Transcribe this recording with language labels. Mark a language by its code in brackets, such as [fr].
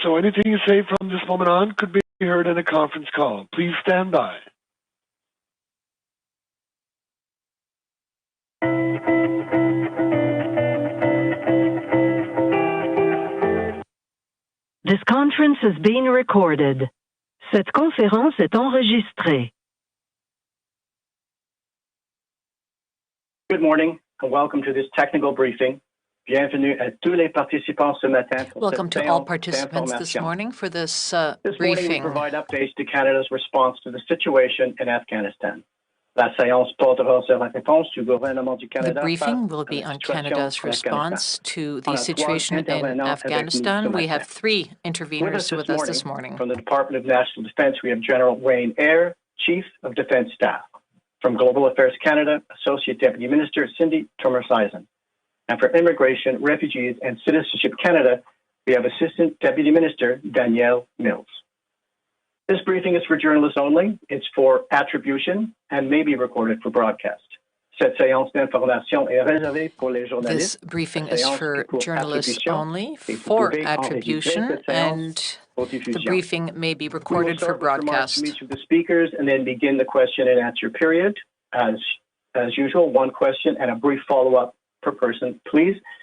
[en] So anything you say from this moment on could be heard in a conference call. Please stand by. This conference is being recorded. [fr] Cette conférence est enregistrée. [en] Good morning and welcome to this technical briefing. [fr] Bienvenue à tous les participants ce matin. [en] Welcome to all participants this morning for this This briefing. morning we provide updates to Canada's response to the situation in Afghanistan. [fr] La séance portera sur la réponse du gouvernement du Canada. [en] The briefing will be on Canada's response to the situation in Afghanistan. We have three interveners with us this morning. From the Department of National Defence, we have General Wayne Eyre, Chief of Defence Staff. From Global Affairs Canada, Associate Deputy Minister Cindy Thomas-Eisen. And for Immigration, Refugees and Citizenship Canada, we have Assistant Deputy Minister Danielle Mills. This briefing is for journalists only. It's for attribution and may be recorded for broadcast. [fr] Cette séance d'information est réservée pour les journalistes. [en] This briefing is for journalists only, for attribution, and the briefing may be recorded for broadcast. From each of the speakers and then begin the question and answer period. As usual, one question and a brief follow-up per person, please.